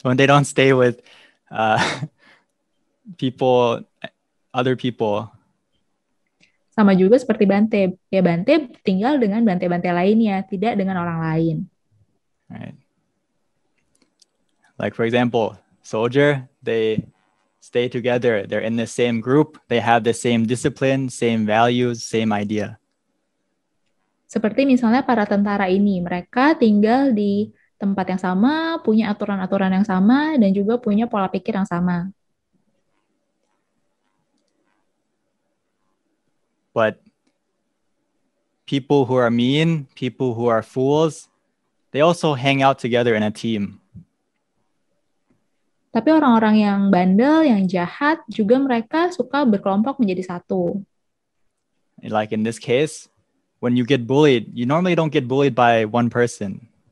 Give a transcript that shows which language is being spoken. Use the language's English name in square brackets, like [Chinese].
[English] Bante don't stay with people, other people. [Indonesian] Sama juga seperti Bante. Ya Bante tinggal dengan Bante-Bante lainnya, tidak dengan orang lain. [English] Right. Like for example, soldier, they stay together. They're in the same group. They have the same discipline, same values, same idea. [Indonesian] Seperti misalnya para tentara ini, mereka tinggal di tempat yang sama, punya aturan-aturan yang sama, dan juga punya pola pikir yang sama. [English] But people who are mean, people who are fools, they also hang out together in a team. [Indonesian] Tapi orang-orang yang bandel, yang jahat, juga mereka suka berkelompok menjadi satu. [English] Like in this case, when you get bullied, you normally don't get bullied by one person.